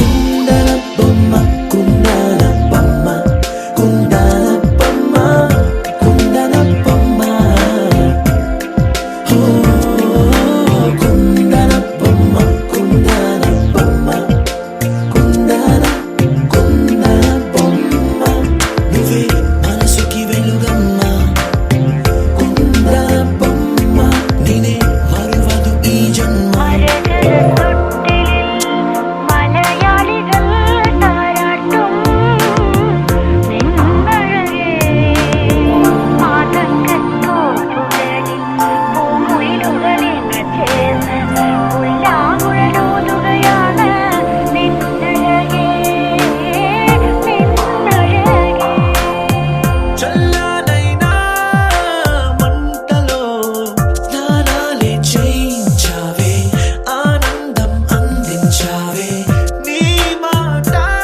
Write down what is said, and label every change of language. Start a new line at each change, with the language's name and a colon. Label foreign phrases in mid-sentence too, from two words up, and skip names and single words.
Telugu: కుందన బొమ్మ కుందన బొమ్మ కుందన బొమ్మ కుందన బొమ్మ ఓ కుందన బొమ్మ కుందన బొమ్మ కుందన బొమ్మ నువ్వే మనసుకి వెలుగమ్మ కుందన బొమ్మ నేనే మరువదు ఈ జన్మ
Malayalam: മലയാളികൾ താരാട്ടും നിന്നഴകേ മാതങ്കത്തോടുകളിൽ പൂമുയിലുകളിൽ ചേർന്ന് പുല്ലാങ്കുഴലൂതുകയാണ് നിന്നഴകേ നിന്നഴകേ
Telugu: చల్లనైనా మంటలో స్నానాలే చేయించావే ఆనందం అందించావే నీ మాట